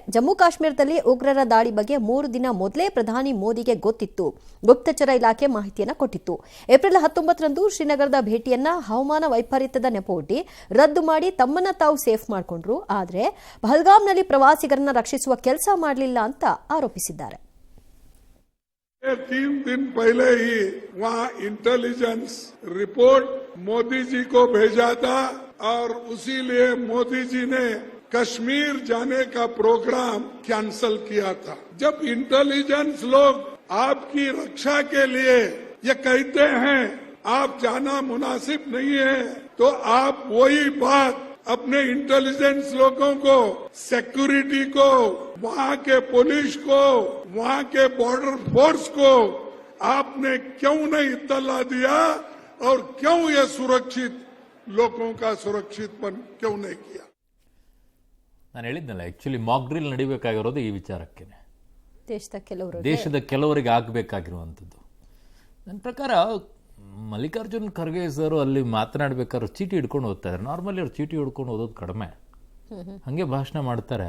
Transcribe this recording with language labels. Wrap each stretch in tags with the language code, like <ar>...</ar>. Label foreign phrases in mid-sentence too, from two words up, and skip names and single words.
<kn>ಜಮ್ಮು ಕಾಶ್ಮೀರದಲ್ಲಿ ಉಗ್ರರ ದಾಳಿ ಬಗ್ಗೆ 3 ದಿನ ಮೊದಲೇ ಪ್ರಧಾನಿ ಮೋದಿಗೆ ಗೊತ್ತಿತ್ತು. ಗುಪ್ತಚರ ಇಲಾಖೆ ಮಾಹಿತಿಯನ್ನ ಕೊಟ್ಟಿತ್ತು. ಏಪ್ರಿಲ್ 19ರಂದು ಶ್ರೀನಗರದ ಭೇಟಿಯನ್ನ ಹವಾಮಾನ ವೈಪರೀತ್ಯದ ನೆಪವೊಡ್ಡಿ ರದ್ದು ಮಾಡಿ ತಮ್ಮನ್ನ ತಾವು ಸೇಫ್ ಮಾಡಿಕೊಂಡ್ರು. ಆದರೆ ಪಹಲ್ಗಾಮ್ನಲ್ಲಿ ಪ್ರವಾಸಿಗರನ್ನ ರಕ್ಷಿಸುವ ಕೆಲಸ ಮಾಡಲಿಲ್ಲ ಅಂತ ಆರೋಪಿಸಿದ್ದಾರೆ.</kn> <hi>3 दिन पहले ही वहाँ इंटेलिजेंस रिपोर्ट मोदी जी को भेजा था और उसी लिए मोदी जी ने कश्मीर जाने का प्रोग्राम कैंसल किया था. जब इंटेलिजेंस लोग आपकी रक्षा के लिए ये कहते हैं आप जाना मुनासिब नहीं है, तो आप वही बात अपने इंटेलिजेंस लोगों को, सिक्योरिटी को, वहाँ के पुलिस को, वहाँ के बॉर्डर फोर्स को आपने क्यों नहीं इत्तला दिया और क्यों ये सुरक्षित लोगों का सुरक्षितपन क्यों नहीं किया?</hi> <kn>ನಾನು ಹೇಳಿದ್ನಲ್ಲ,</kn> <en>actually mock drill</en> <kn>ನಡಿಬೇಕಾಗಿರೋದು ಈ ವಿಚಾರಕ್ಕೇನೆ, ದೇಶದ ಕೆಲವರಿಗೆ ಆಗಬೇಕಾಗಿರುವಂಥದ್ದು. ನನ್ನ ಪ್ರಕಾರ ಮಲ್ಲಿಕಾರ್ಜುನ್ ಖರ್ಗೆ ಸರ್ ಅಲ್ಲಿ ಮಾತನಾಡಬೇಕಾದ್ರೆ ಚೀಟಿ ಹಿಡ್ಕೊಂಡು ಓದ್ತಾರೆ. ನಾರ್ಮಲಿ ಅವ್ರು ಚೀಟಿ ಹಿಡ್ಕೊಂಡು ಓದೋದು ಕಡಿಮೆ, ಹಾಗೆ ಭಾಷಣ ಮಾಡ್ತಾರೆ.</kn>